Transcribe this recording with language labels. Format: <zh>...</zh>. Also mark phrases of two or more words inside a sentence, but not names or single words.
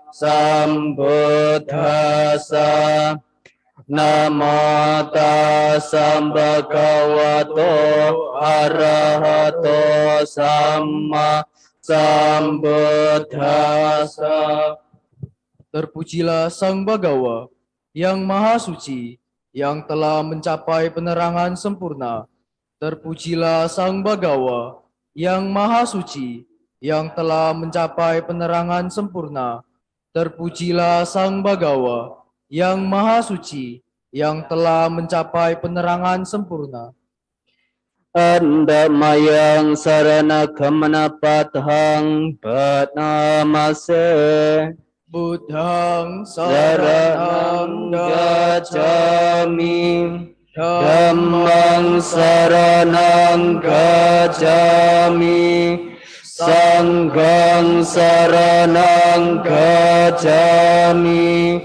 <pi>sambuddhassa Namo tassa bhagavato arahato samma sambuddhassa.</pi> <id>Terpujilah Sang Bhagawa yang Maha Suci, yang telah mencapai penerangan sempurna. Terpujilah Sang Bhagawa yang Maha Suci, yang telah mencapai penerangan sempurna. Terpujilah Sang Bhagawa yang Maha Suci, yang telah mencapai penerangan sempurna.</id> <pi>Andamayang sarana gamana padhang badnamase Buddhang saranang saranang gacchami Dhammang saranang gacchami Sanghang saranang gacchami</pi>